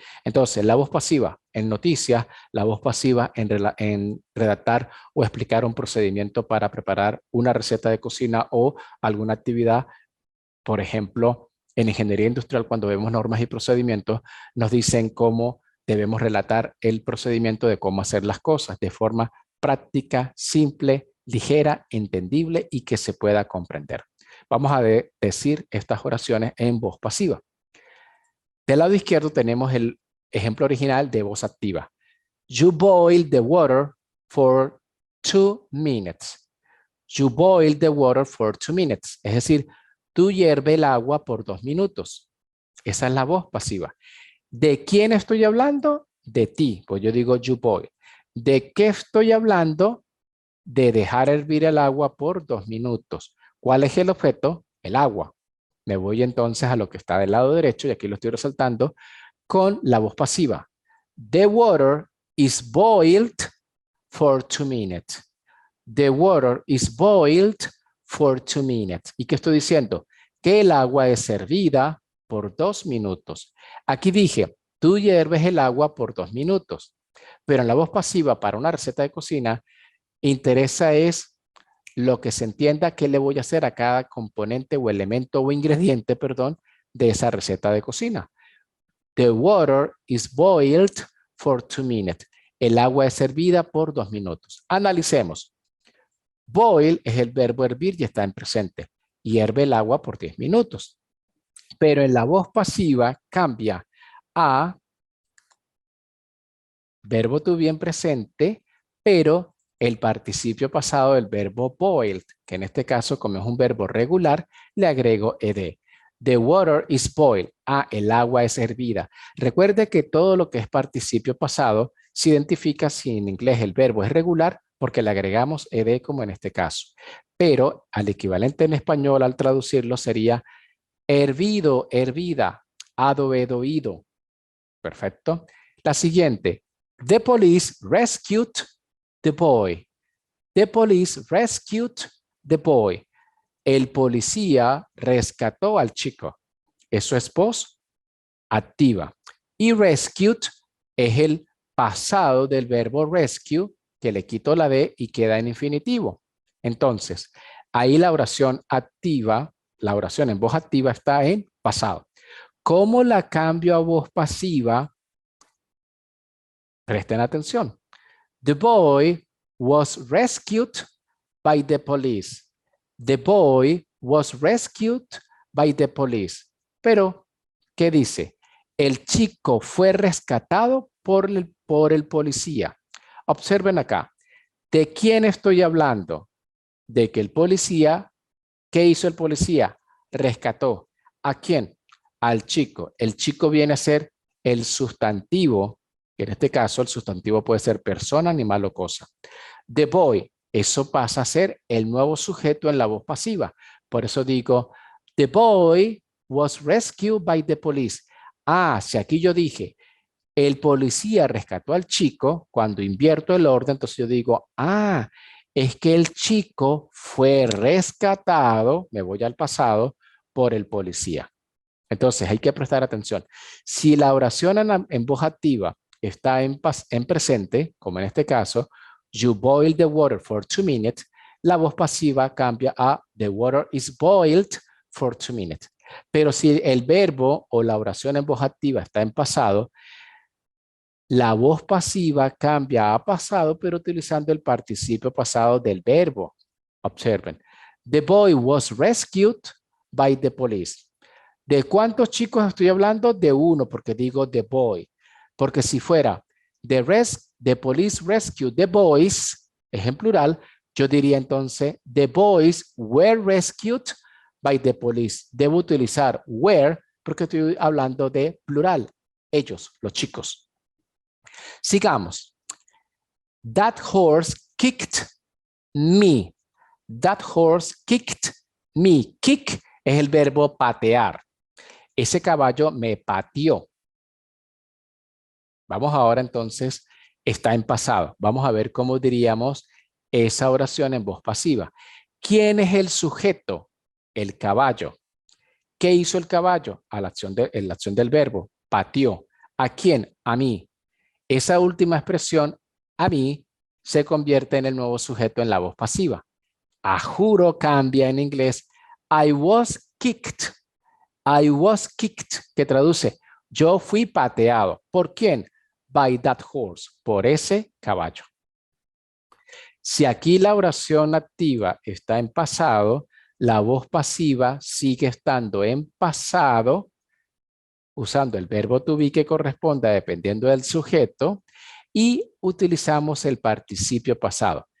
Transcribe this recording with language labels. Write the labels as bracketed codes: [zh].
[es] Entonces, la voz pasiva en noticias, la voz pasiva en redactar o explicar un procedimiento para preparar una receta de cocina o alguna actividad, por ejemplo, en ingeniería industrial, cuando vemos normas y procedimientos, nos dicen cómo debemos relatar el procedimiento de cómo hacer las cosas de forma práctica, simple, ligera, entendible y que se pueda comprender. Vamos a decir estas oraciones en voz pasiva. Del lado izquierdo tenemos el ejemplo original de voz activa. [en] You boil the water for 2 minutes. You boil the water for 2 minutes. [es] Es decir, tú hierve el agua por 2 minutos. Esa es la voz pasiva. ¿De quién estoy hablando? De ti. Pues yo digo [en] you boil. [es] ¿De qué estoy hablando? De dejar hervir el agua por 2 minutos. ¿Cuál es el objeto? El agua. Me voy entonces a lo que está del lado derecho, y aquí lo estoy resaltando, con la voz pasiva. [en] The water is boiled for 2 minutes. The water is boiled for 2 minutes. [es] ¿Y qué estoy diciendo? Que el agua es hervida por 2 minutos. Aquí dije, tú hierves el agua por 2 minutos. Pero en la voz pasiva para una receta de cocina, interesa es lo que se entienda que le voy a hacer a cada componente o elemento o ingrediente, perdón, de esa receta de cocina. [en] The water is boiled for 2 minutes. [es] El agua es hervida por 2 minutos. Analicemos. Boil es el verbo hervir y está en presente. Hierve el agua por 10 minutos. Pero en la voz pasiva cambia a verbo to be en presente, pero el participio pasado del verbo boiled, que en este caso, como es un verbo regular, le agrego ed. [en] The water is boiled. [es] El agua es hervida. Recuerde que todo lo que es participio pasado se identifica si en inglés el verbo es regular porque le agregamos ed como en este caso. Pero al equivalente en español al traducirlo sería hervido, hervida, ado, ido. Perfecto. La siguiente. [en] The police rescued the boy. The police rescued the boy. [es] El policía rescató al chico. Eso es voz activa. Y rescued es el pasado del verbo rescue, que le quito la D y queda en infinitivo. Entonces, ahí la oración activa, la oración en voz activa está en pasado. ¿Cómo la cambio a voz pasiva? Presten atención. [en] The boy was rescued by the police. The boy was rescued by the police. [es] Pero, ¿qué dice? El chico fue rescatado por el policía. Observen acá. ¿De quién estoy hablando? De que el policía, ¿qué hizo el policía? Rescató. ¿A quién? Al chico. El chico viene a ser el sustantivo, que en este caso el sustantivo puede ser persona, animal o cosa. [en] The boy, [es] eso pasa a ser el nuevo sujeto en la voz pasiva. Por eso digo, [en] the boy was rescued by the police. [es] Ah, si aquí yo dije, el policía rescató al chico, cuando invierto el orden, entonces yo digo, ah, es que el chico fue rescatado, me voy al pasado, por el policía. Entonces hay que prestar atención. Si la oración en voz activa está en presente, como en este caso, [en] you boil the water for 2 minutes, [es] la voz pasiva cambia a [en] the water is boiled for 2 minutes. [es] Pero si el verbo o la oración en voz activa está en pasado, la voz pasiva cambia a pasado, pero utilizando el participio pasado del verbo. Observen. [en] The boy was rescued by the police. [es] ¿De cuántos chicos estoy hablando? De uno, porque digo [en] the boy. [es] Porque si fuera [en] the police rescued the boys, [es] es en plural, yo diría entonces [en] the boys were rescued by the police. [es] Debo utilizar were porque estoy hablando de plural. Ellos, los chicos. Sigamos. [en] That horse kicked me. That horse kicked me. [es] Kick es el verbo patear. Ese caballo me pateó. Vamos ahora entonces, está en pasado. Vamos a ver cómo diríamos esa oración en voz pasiva. ¿Quién es el sujeto? El caballo. ¿Qué hizo el caballo? En la acción del verbo. Pateó. ¿A quién? A mí. Esa última expresión, a mí, se convierte en el nuevo sujeto en la voz pasiva. A juro cambia en inglés. [en] I was kicked. I was kicked, [es] que traduce, yo fui pateado. ¿Por quién? [en] By that horse, [es] por ese caballo. Si aquí la oración activa está en pasado, la voz pasiva sigue estando en pasado, usando el verbo to be que corresponda dependiendo del sujeto, y utilizamos el participio pasado.